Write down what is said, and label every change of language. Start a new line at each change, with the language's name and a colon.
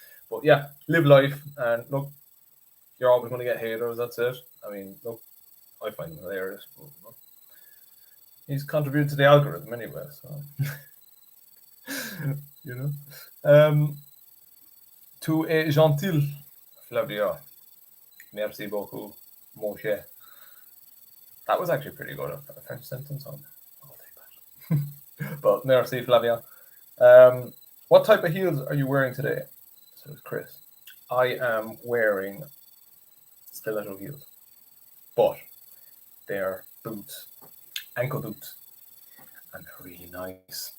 English: But yeah, live life, and look, you're always gonna get haters. That's it. I mean, look, I find them hilarious, but he's contributed to the algorithm anyway, so you know.
French: To est gentil, Flavia. Merci beaucoup, mon cher.
English: That was actually pretty good. A French sentence on. I'll take that. But merci, Flavia. What type of heels are you wearing today? Says Chris. I am wearing stiletto heels, but they're boots, ankle boots, and they're really nice.